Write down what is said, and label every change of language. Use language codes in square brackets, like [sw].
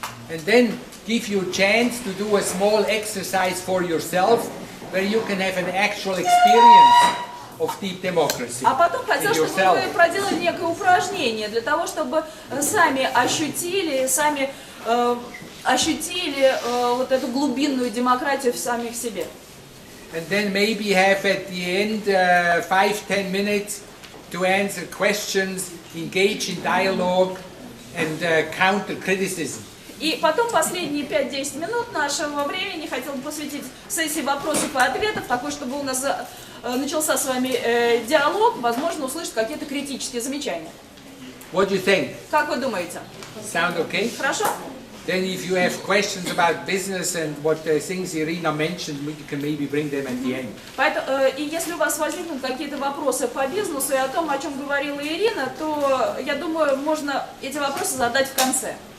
[en] And then give you a chance to do a small exercise for yourself where you can have an actual experience of deep democracy [ru] А потом хотела, [en] in [ru] чтобы [en] yourself. [ru] вы проделали некое упражнение для того, чтобы сами ощутили вот эту глубинную демократию в самих себе. [en] and then maybe have at the end 5-10 minutes to answer questions, engage in dialogue, and counter criticism. [ru] И потом последние 5-10 минут нашего времени хотел бы посвятить сессии вопросов и ответов, такой, чтобы у нас начался с вами диалог, возможно, услышать какие-то критические замечания. [en] What do you think? [ru] Как вы думаете? [en] Sound okay? [ru] Хорошо? [en] Then if you have questions about business and what things Irina mentioned, you can maybe bring them at the end. [ru] Поэтому, и если у вас возникнут какие-то вопросы по бизнесу и о том, о чем говорила Ирина, то, я думаю, можно эти вопросы задать в конце.